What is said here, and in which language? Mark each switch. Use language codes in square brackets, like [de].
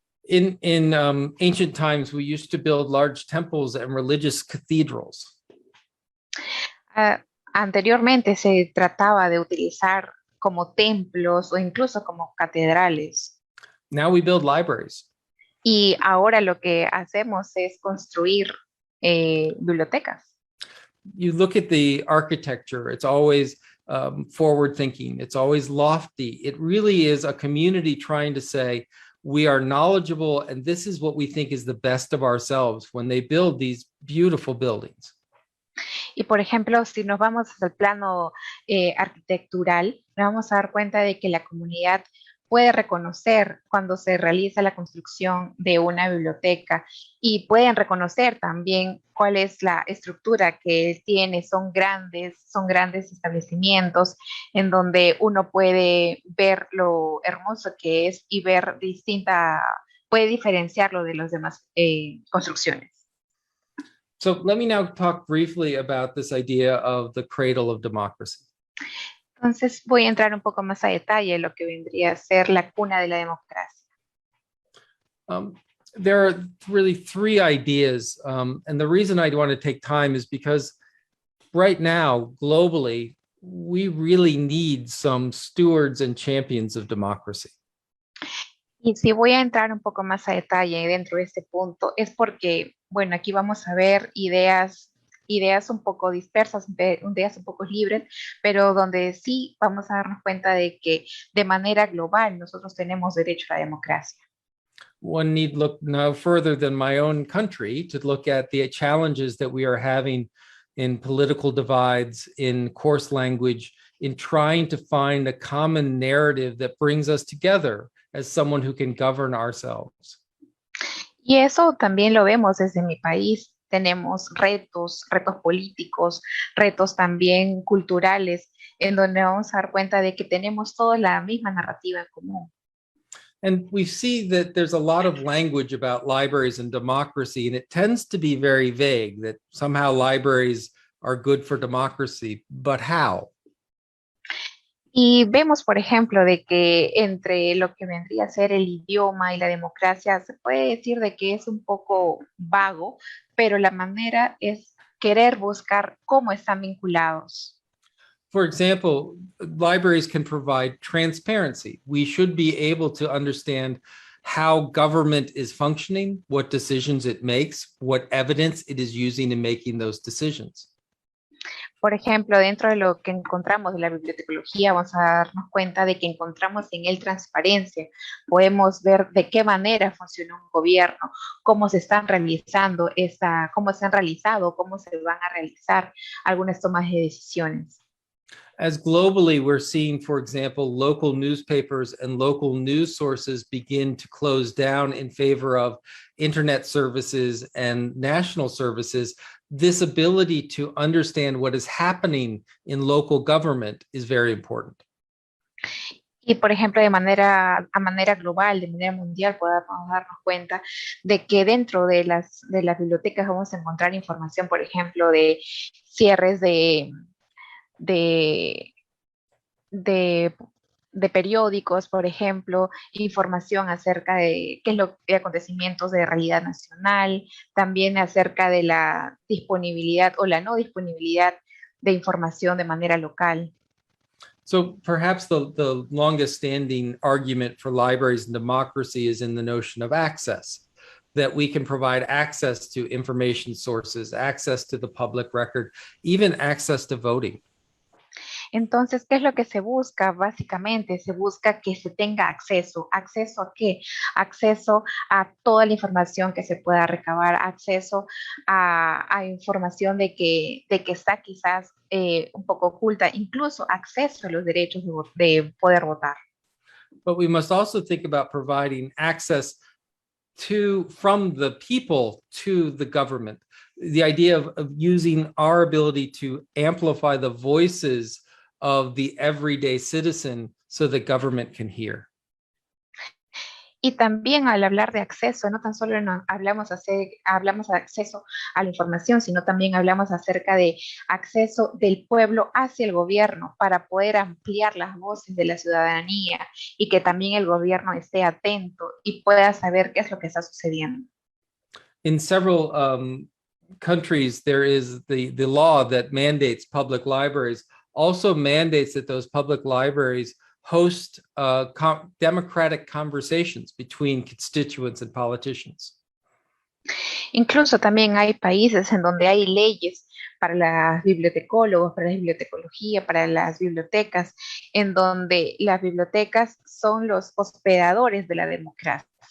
[en] In ancient times, we used to build large temples and religious cathedrals. [es] Anteriormente se trataba de utilizar como templos o incluso como catedrales. [en] Now we build libraries. [es] Y ahora lo que hacemos es construir bibliotecas. [en] You look at the architecture, it's always forward thinking, it's always lofty. It really is a community trying to say, we are knowledgeable and this is what we think is the best of ourselves when they build these beautiful buildings. [es] Y por ejemplo, si nos vamos al plano arquitectural, nos vamos a dar cuenta de que la comunidad puede reconocer cuando se realiza la construcción de una biblioteca y pueden reconocer también cuál es la estructura que tiene. Son grandes establecimientos en donde uno puede ver lo hermoso que es y ver puede diferenciarlo de las demás construcciones. [en] So let me now talk briefly about this idea of the cradle of democracy. [es] Entonces voy a entrar un poco más a detalle en lo que vendría a ser la cuna de la democracia. [en] There are really three ideas, and the reason I want to take time is because right now, globally, we really need some stewards and champions of democracy. [es] Y si voy a entrar un poco más a detalle dentro de este punto, es porque, bueno, aquí vamos a ver ideas un poco dispersas, ideas un poco libres, pero donde sí vamos a darnos cuenta de que de manera global nosotros tenemos derecho a la democracia. [en] One need look no further than my own country to look at the challenges that we are having in political divides, in coarse language, in trying to find a common narrative that brings us together as someone who can govern ourselves. [es] Y eso también lo vemos desde mi país. Tenemos retos políticos, retos también culturales, en donde vamos a dar cuenta de que tenemos toda la misma narrativa en común. [en] And we see that there's a lot of language about libraries and democracy, and it tends to be very vague, that somehow libraries are good for democracy, but how? [es] Y vemos, por ejemplo, de que entre lo que vendría a ser el idioma y la democracia se puede decir de que es un poco vago, pero la manera es querer buscar cómo están vinculados. [en] For example, libraries can provide transparency. We should be able to understand how government is functioning, what decisions it makes, what evidence it is using in making those decisions. [es] Por ejemplo, dentro de lo que encontramos de la bibliotecología, vamos a darnos cuenta de que encontramos en él transparencia. Podemos ver de qué manera funciona un gobierno, cómo se están realizando, cómo se han realizado, cómo se van a realizar algunas tomas de decisiones. [en] As globally, we're seeing, for example, local newspapers and local news sources begin to close down in favor of internet services and national services. This ability to understand what is happening in local government is very important. [es] Y, por ejemplo, a manera global, de manera mundial, podemos darnos cuenta de que dentro de las bibliotecas vamos a encontrar información, por ejemplo, de cierres de de, de, de periódicos, por ejemplo, información acerca de qué es lo de acontecimientos de realidad nacional, también acerca de la disponibilidad o la no disponibilidad de información de manera local. [en] So perhaps the longest standing argument for libraries and democracy is in the notion of access, that we can provide access to information sources, access to the public record, even access to voting. [es] Entonces, ¿qué es lo que se busca? Básicamente, se busca que se tenga acceso. ¿Acceso a qué? Acceso a toda la información que se pueda recabar, acceso a información de que está quizás un poco oculta, incluso acceso a los derechos de poder votar. [en] But we must also think about providing access from the people to the government. The idea of using our ability to amplify the voices of the everyday citizen so the government can hear. [es] Y también al hablar de acceso, no tan solo hablamos de acceso a la información, sino también hablamos acerca de acceso del pueblo hacia el gobierno para poder ampliar las voces de la ciudadanía y que también el gobierno esté atento y pueda saber qué es lo que está sucediendo. [en] In several countries, there is the law that mandates public libraries, also mandates that those public libraries host democratic conversations between constituents and politicians. [es] Incluso también hay países en donde hay leyes para los bibliotecólogos, para la bibliotecología, para las bibliotecas, en donde las bibliotecas son los hospedadores de la democracia.